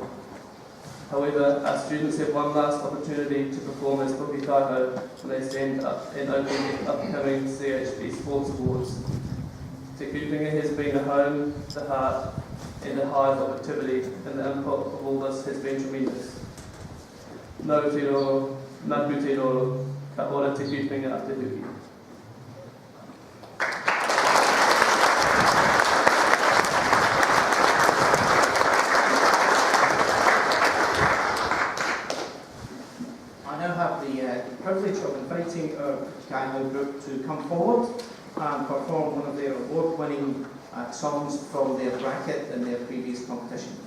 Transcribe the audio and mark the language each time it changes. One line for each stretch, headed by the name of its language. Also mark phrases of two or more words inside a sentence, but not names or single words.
English: However, our students have one last opportunity to perform as Pukekaiho when they stand up and open the upcoming CHB Sports Awards. Te Kupenga has been a home, the heart, and a hive of activity, and the input of all this has been tremendous.
Māori: Nau te roro, naku te roro, ka ora Te Kupenga a te huki.
English: I now have the privilege of inviting our Pukekaiho group to come forward and perform one of their award-winning songs from their bracket in their previous competition.